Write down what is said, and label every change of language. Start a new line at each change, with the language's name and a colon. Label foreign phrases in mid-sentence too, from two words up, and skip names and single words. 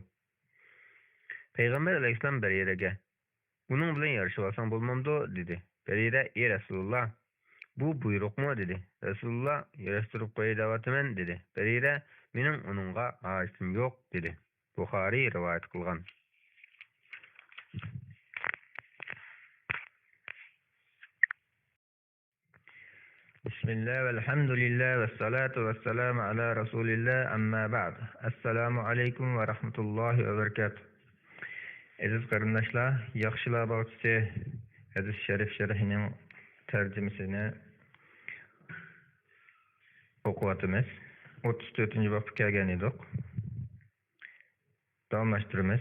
Uzbek: Payg'ambar alayhisalom Bariraga "Uning bilan yarashib olsang bo'lmamdi?" dedi. Barira: "Ey Rasululloh, bu buyruqmi?" dedi. Rasululloh: "Yarashtirib qo'y da'vatiman" dedi. Barira: "Mening uningga hojitim yo'q" dedi. Buxoriy rivoyat qilgan.
Arabic: بسم الله والحمد لله والصلاة والسلام على رسول الله أما بعد. السلام عليكم ورحمة الله وبركاته.
Uzbek: Aziz qarindoshlar, yaxshilar bog'chisi hadis sharif sharhining tarjimasini o'qiyotimiz. 34-bobga kelgan edik. Davomlashtiramiz.